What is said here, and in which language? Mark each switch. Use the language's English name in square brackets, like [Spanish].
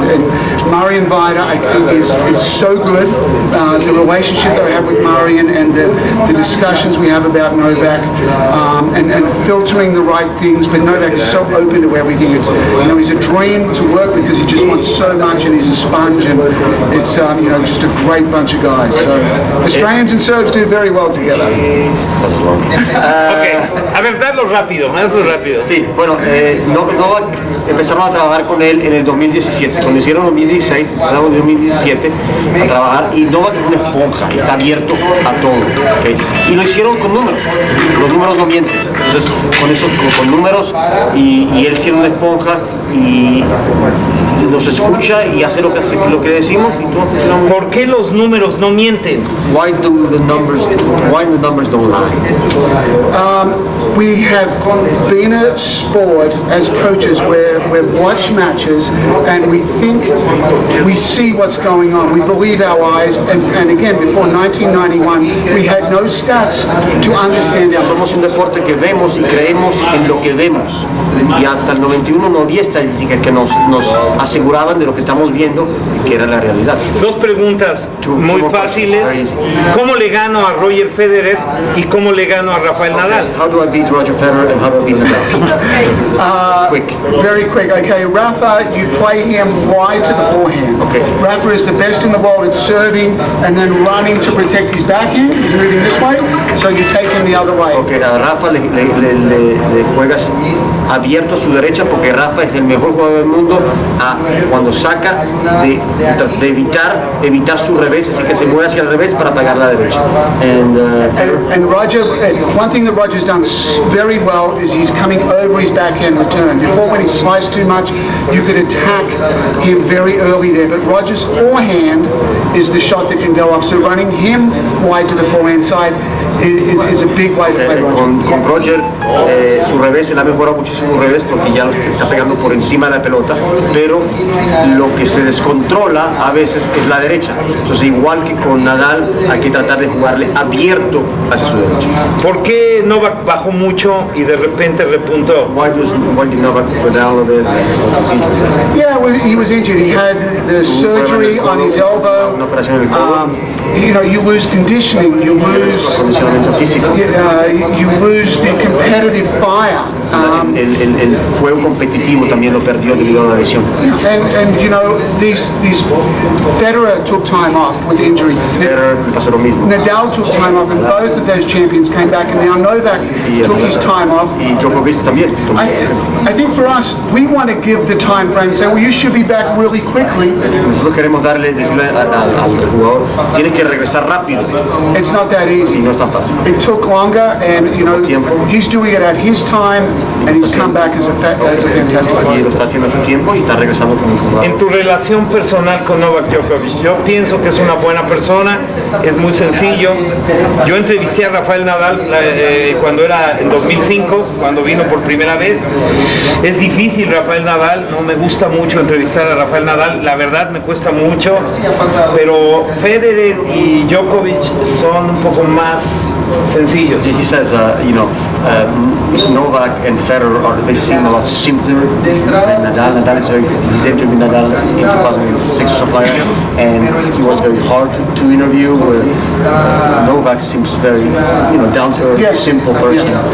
[English] And Murray and Vida is so good. The relationship that I have with Murray and the discussions we have about Novak, and filtering the right things. But Novak is so open to everything. It's, you know, he's a dream to work with because he just wants so much, and he's a sponge, and it's you know, just a great bunch of guys. So Australians and Serbs do very well together. [Spanish] Okay, a ver, hazlo rápido. Sí, bueno, Novak empezaron a trabajar con él en el 2017. Cuando hicieron 2016, pasamos en 2017 a trabajar, y Novak es una esponja, está abierto a todo, ¿okay? Y lo hicieron con números, los números no mienten. Entonces, con eso, con números, y él siendo una esponja, y nos escucha y hace lo que decimos, y todo funciona muy bien. ¿Por qué los números no mienten? [English] Why the numbers don't lie? We have been a sport as coaches where we've watched matches and we think we see what's going on. We believe our eyes, and again, before 1991, we had no stats to understand our. [Spanish] Somos un deporte que vemos y creemos en lo que vemos. Y hasta el 91 no había estadísticas que nos aseguraban de lo que estamos viendo y que era la realidad. Dos preguntas muy fáciles. ¿Cómo le gano a Roger Federer y cómo le gano a Rafael Nadal? [English] How do I beat Roger Federer and how do I beat Nadal? Quick. Very quick. Okay, Rafa, you play him wide to the forehand. Okay. Rafa is the best in the world at serving and then running to protect his backhand. He's moving this way, so you take him the other way. [Spanish] Okay, a Rafa le juegas abierto a su derecha porque Rafa es el mejor jugador del mundo cuando saca de evitar su revés, así que se mueve hacia el revés para pegar la derecha. [English] And Roger, one thing that Roger's done very well is he's coming over his backhand return. Before, when he sliced too much, you could attack him very early there, but Roger's forehand is the shot that can go off, so running him wide to the forehand side is a big way to play Roger. [Spanish] Con Roger, su revés, él ha mejorado muchísimo su revés porque ya lo está pegando por encima de la pelota, pero lo que se descontrola a veces es la derecha. Entonces, igual que con Nadal, hay que tratar de jugarle abierto hacia su derecha. ¿Por qué Novak bajó mucho y de repente repuntó? [English] Why did Novak go down a little bit? Yeah, well, he was injured. He had the surgery on his elbow. [Spanish] Una operación en el codo. [English] You know, you lose conditioning, you lose the competitive fire. [Spanish] El juego competitivo también lo perdió debido a una lesión. [English] And you know, these Federer took time off with injury. [Spanish] Federer pasó lo mismo. [English] Nadal took time off, and both of those champions came back, and now Novak took his time off. [Spanish] Y Djokovic también. [English] I think for us, we want to give the time frame and say, well, you should be back really quickly. [Spanish] Nosotros queremos decirle al jugador, tienes que regresar rápido. [English] It's not that easy. [Spanish] Y no es tan fácil. [English] It took longer, and you know, he's doing it at his time, and he's come back as a fantastic player. [Spanish] Y lo está haciendo a su tiempo y está regresando como un jugador. En tu relación personal con Novak Djokovic, yo pienso que es una buena persona, es muy sencillo. Yo entrevisté a Rafael Nadal cuando era en 2005, cuando vino por primera vez. Es difícil Rafael Nadal, no me gusta mucho entrevistar a Rafael Nadal, la verdad me cuesta mucho, pero Federer y Djokovic son un poco más sencillos. [English] He says, Novak and Federer they seem a lot simpler than Nadal. Nadal is he's interviewed Nadal in 2006 or something like that, and he was very hard to interview. Where Novak seems very down to earth, simple person.